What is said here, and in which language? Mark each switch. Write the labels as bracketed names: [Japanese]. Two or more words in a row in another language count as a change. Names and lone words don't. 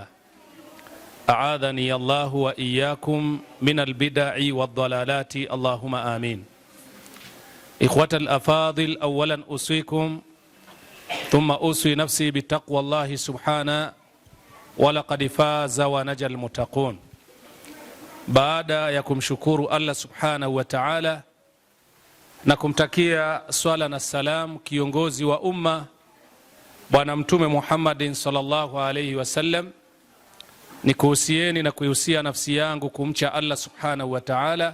[Arabic] أعاذني الله وإياكم من البدع والضلالات اللهم آمين. إخوة الأفاضل، أولا أوصيكم ثم أوصي نفسي بتقوى الله سبحانه ولقد فاز ونجى المتقون. [Swahili] Baada ya kumshukuru Allah [Arabic] سبحانه وتعالى [Swahili] na kumtakia swala na salam kiongozi wa umma Bwana Mtume Muhammadin [Arabic] صلى الله عليه وسلم, [Swahili] ni kuhusieni na kuihusia nafsi yangu kumcha Allah [Arabic] سبحانه وتعالى.